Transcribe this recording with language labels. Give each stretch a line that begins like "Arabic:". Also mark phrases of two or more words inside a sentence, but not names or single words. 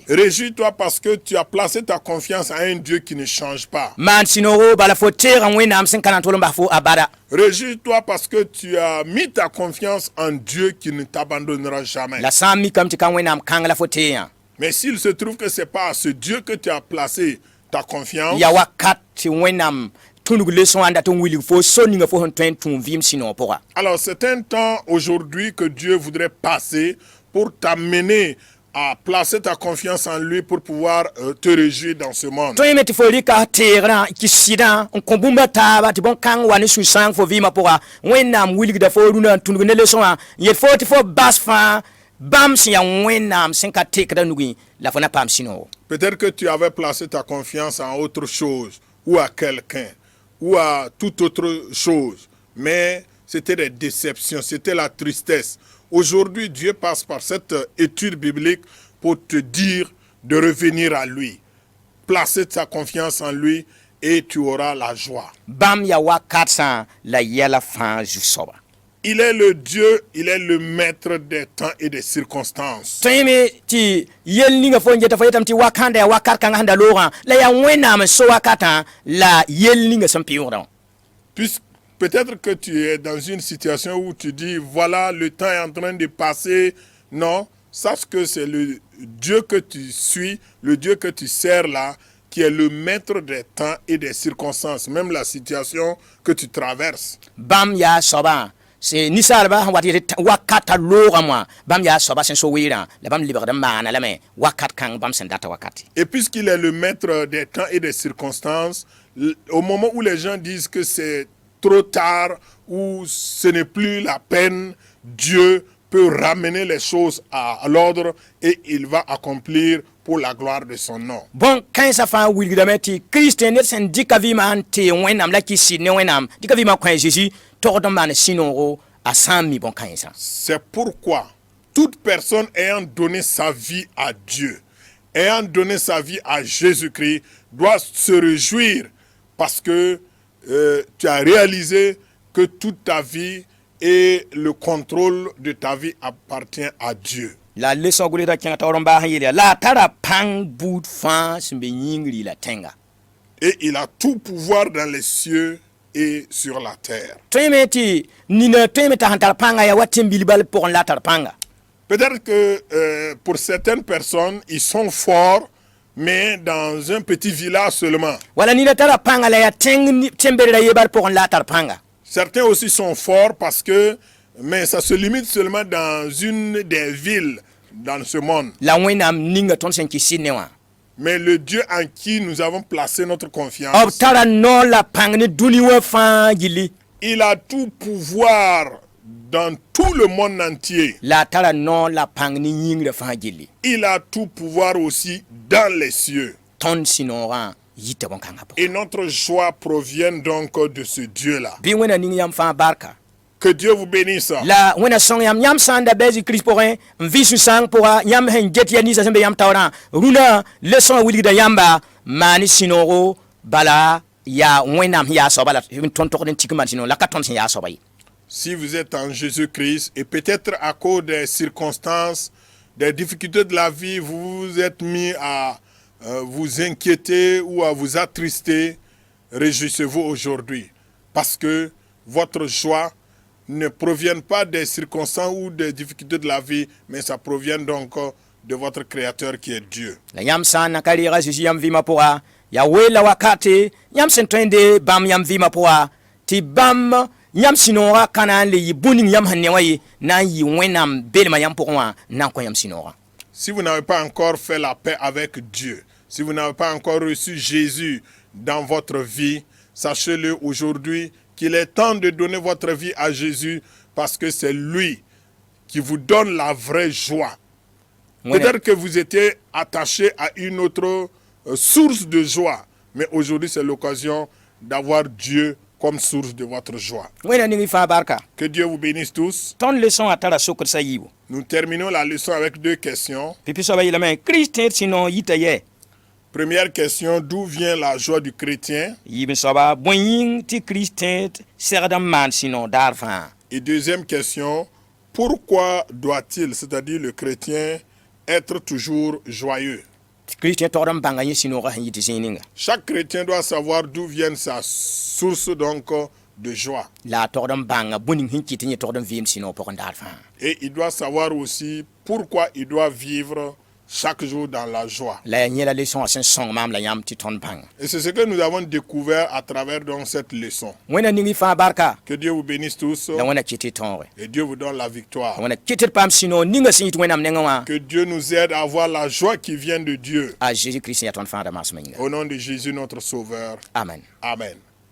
French: Réjouis-toi parce que tu as placé ta confiance en un Dieu qui ne change pas.
Mossi: Maan sũ-noogo bala fo teegã wẽnnaam sẽn ka na n tol n bas fo abada.
French: Réjouis-toi parce que tu as mis ta confiance en Dieu qui ne t'abandonnera jamais.
Mossi: La sã n mikame tɩ ka wẽnnaam kãng la fo teeyã.
French: Mais s'il se trouve que ce n'est pas à ce Dieu que tu as placé ta confiance,
Mossi: Ya wakat tɩ wẽnnaam tũnug leçon ãnda tɩ n wilg fo so ninga fo sẽn tõe n tũum vɩɩm sũ-noog pʋga.
French: alors c'est un temps aujourd'hui que Dieu voudrait passer pour t'amener à placer ta confiance en lui pour pouvoir te réjouir dans ce monde.
Mossi: tõe me tɩ fo rɩka teegrã n kɩs sɩdã n kõ bũmba taaba tɩ bõn-kãng wa ne sũ-sãang fo vɩɩmã pʋga wẽnnaam wilgda fo rũnã n tũnug ne leçon wã n yel fo tɩ fo bas fãa bãmb sẽn yaa wẽnnaam sẽn ka tekda nugẽ la fo na paam sũ-noogo.
French: Peut-être que tu avais placé ta confiance en autre chose ou à quelqu'un ou à toute autre chose, mais c'était des déceptions, c'était la tristesse. Aujourd'hui, Dieu passe par cette étude biblique pour te dire de revenir à lui, placer ta confiance en lui et tu auras la joie.
Mossi: bãmb yaa wakat sã la yɛla fãa zu-soaba.
French: Il est le Dieu, il est le maître des temps et des circonstances.
Mossi: tõeme tɩ yell ninga fo n geta fo yetame tɩ wakãnda yaa wakat kãngã sẽn da loogã la yaa wẽnnaam n so wakatã la yell ninga sẽn pɩʋʋgdã.
French: Puisque peut-être que tu es dans une situation où tu dis, voilà, le temps est en train de passer. Non, sache que c'est le Dieu que tu suis, le Dieu que tu sers là, qui est le maître des temps et des circonstances, même la situation que tu traverses.
Mossi: bãmb yaa soabã ninsaalbã sẽn wat yetɩ wakata loogã wã bãmb yaa soaba sẽn so weerã la bãmb lebgd n maana lame wakat kãng bãmb sẽn data wakate.
French: Et puisqu'il est le maître des temps et des circonstances, au moment où les gens disent que c'est trop tard ou ce n'est plus la peine, Dieu peut ramener les choses à l'ordre et il va accomplir pour la gloire de son nom.
Mossi: bõn kãensã fãa wilgdame tɩ kristẽ ned sẽn dɩka vɩɩmã n tɩ wẽnnaam la kɩ sɩd ne wẽnnaam dɩka vɩɩmã kõ a Zeezi togd n maan sũ-noogo a sã n mi bõn-kãensã.
French: C'est pourquoi toute personne ayant donné sa vie à Dieu, ayant donné sa vie à Jésus-Christ, doit se réjouir parce que tu as réalisé que toute ta vie et le contrôle de ta vie appartient à Dieu.
Mossi: La leçon gʋlsda kẽng taoor n baas n yeel yaa la a tara pãng buud fãa sẽn be yĩngri la tẽnga.
French: Et il a tout pouvoir dans les cieux et sur la terre.
Mossi: tõeme tɩ nina tõeme t'a sẽn tar pãnga yaa wa tẽn-bil bal pʋgẽ la a tar pãnga.
French: Peut-être que pour certaines personnes, ils sont forts, mais dans un petit village seulement.
Mossi: wala nina tara pãnga la yaa tẽn-berda ye bal pʋgẽ la a tar pãnga.
French: Certains aussi sont forts parce que, mais ça se limite seulement dans une des villes dans ce monde.
Mossi: La wẽnnaam ninga tõnd sẽn kɩ sɩd ne wã.
French: Mais le Dieu en qui nous avons placé notre b confiance,
Mossi: tara noor la pãng ne dũni wã fãa gilli.
French: il a tout pouvoir dans tout le monde entier.
Mossi: La a tara noor la pãng ne yĩngrã fãa gilli.
French: Il a tout pouvoir aussi dans les cieux.
Mossi: tõnd sũ-noogã yita bõn-kãngã pʋgẽ.
French: Et notre joie provient donc de ce Dieu-là.
Mossi: bɩ wẽna ning yãmb fãa barka.
French: Que Dieu vous bénisse.
Mossi: la wẽna sõng yãmb sã n da bɛɛs kirist pʋgẽ n vɩ sũ-sãng pʋga yãmb sẽn get ya ninsã sẽn be yãmb taoorã rũnã leçon wã wilgda yãmba maan sũ-noogo bala yaa wẽnnaam sẽn yaa soaba la tõnd togd n tik n maan sũ-noog la ka tõnd sẽn yaa soaba ye.
French: Si vous êtes en Jésus-Christ et peut-être à cause des circonstances, des difficultés de la vie, vous vous êtes mis à vous inquiéter ou à vous attrister, réjouissez-vous aujourd'hui parce que votre joie ne provient pas des circonstances ou des difficultés de la vie, mais ça provient donc de votre Créateur qui est Dieu.
Mossi: la yãmb sã n na ka reega Zeezi yãmb vɩɩmã pʋga yaa weela wakate yãmb sẽn tõe n de bãmb yãmb vɩɩmã pʋga tɩ bãmb yãmb sũ-noogã ka na n le yɩ bũ-ning yãmb sẽn ne wã ye na n yɩ wẽnnaam belmã yãmb pʋgẽ wã n na n kõ yãmb sũ-noogã.
French: Si vous n'avez pas encore fait la paix avec Dieu, si vous n'avez pas encore reçu Jésus dans votre vie, sachez-le aujourd'hui qu'il est temps de donner votre vie à Jésus parce que c'est lui qui vous donne la vraie joie. Peut-être que vous étiez attaché à une autre source de joie, mais aujourd'hui c'est l'occasion d'avoir Dieu comme source de votre joie.
Mossi: wẽna ning y fãa barka.
French: Que Dieu vous bénisse tous.
Mossi: tõnd leçon a tara sokd sã yiibu.
French: Nous terminons la leçon avec deux questions.
Mossi: Pipi soaba yeelame kirist tẽed sũ-noog yita yɛ.
French: Première question, d'où vient la joie du chrétien?
Mossi: Yiib n soaba bõe yĩng tɩ kirist tẽed segd n maan sũ-noog daar fãa.
French: Et deuxième question, pourquoi doit-il, c'est-à-dire le chrétien, être toujours joyeux?
Mossi: kirist tẽed togd n bãnga yẽ sũ-noogã sẽn yɩ tɩ zĩig ninga.
French: Chaque chrétien doit savoir d'où vient sa source donc de joie.
Mossi: La a togd n bãnga bũ-ning sẽn kɩt n yẽ togd n vɩɩm sũ-noog pʋgẽ daar fãa.
French: Et il doit savoir aussi pourquoi il doit vivre chaque jour dans la joie.
Mossi: La yaa yẽ la leçon wã sẽn sõng maam la yãmb tɩ tõnd bãnga.
French: Et c'est ce que nous avons découvert à travers donc cette leçon.
Mossi: wẽna ning y fãa barka
French: Que Dieu vous bénisse tous
Mossi: la wẽna kɩt y tõoge.
French: et Dieu vous donne la victoire.
Mossi: wẽna kɩt d paam sũ-noog ninga sẽn yɩt wẽnnaam nengẽ wã
French: Que Dieu nous aide à avoir la joie qui vient de Dieu.
Mossi: a Jésus-Christ sẽn yaa tõnd fãa da maasmã yĩnga.
French: Au nom de Jésus notre Sauveur. Amen. Amen.